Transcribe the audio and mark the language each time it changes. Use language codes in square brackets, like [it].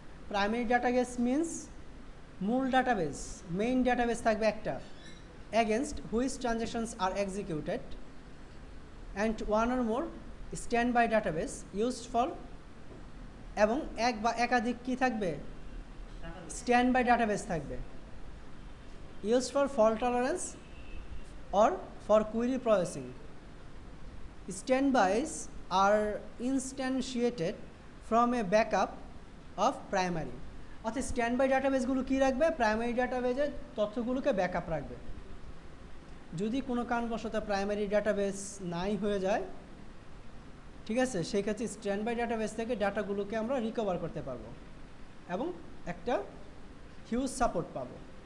[bn] Primary database means মূল database, main database থাকবে একটা, [en] against which transactions are executed, and one or more standby database used for, [bn] এবং এক বা একাধিক কি থাকবে? স্ট্যান্ড বাই ডাটাবেস থাকবে, [en] used for fault tolerance or for query processing. Standbys are instantiated from a backup of primary. [bn] অর্থাৎ standby ডাটাবেসগুলো কী রাখবে? Primary ডাটাবেসের তথ্যগুলোকে ব্যাকআপ রাখবে। যদি কোনো কারণবশত প্রাইমারি ডাটাবেস নাই হয়ে যায়, ঠিক আছে, সেই ক্ষেত্রে স্ট্যান্ডবাই ডাটাবেস থেকে ডাটাগুলোকে আমরা রিকভার করতে পারবো এবং একটা হিউজ সাপোর্ট পাবো।